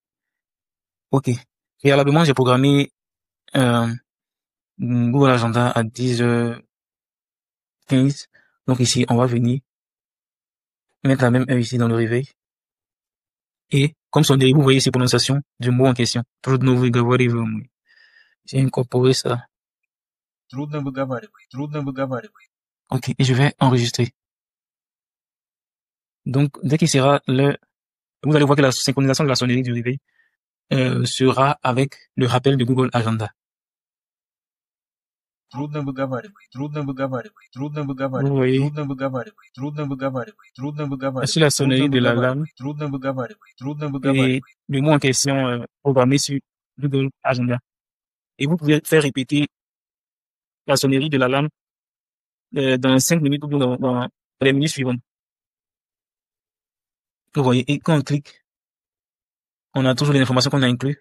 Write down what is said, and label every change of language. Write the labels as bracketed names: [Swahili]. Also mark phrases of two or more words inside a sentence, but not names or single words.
[French] Ok. Préalablement, j'ai programmé Google Agenda à 10h15. Donc ici, on va venir mettre la même heure ici dans le réveil. Et comme sonnerie, vous voyez ces prononciations du mot en question. [Russian] Трудно выговариваемый. [French] J'ai incorporé ça. [Russian] Трудно выговаривай. [French] Ok, et je vais enregistrer. Donc, dès qu'il sera vous allez voir que la synchronisation de la sonnerie du réveil sera avec le rappel de Google Agenda. [Russian] трудно выговаривай, трудно выговаривай, трудно [French] Vous [Russian] выговаривай, [French] voyez, [Russian] трудно выговаривай, трудно выговаривай, трудно [French] voici la [Russian] выговаривай, трудно [French] sonnerie de l'alarme [Russian] выговаривай, трудно выговаривай, trudно [French] et [Russian] выговаривай. [French] le mot en question programmé sur Google Agenda. Et vous pouvez faire répéter la sonnerie de l'alarme dans 5 minutes ou bien dans les minutes suivantes. Vous voyez, et quand on clique, on a toujours les informations qu'on a incluses.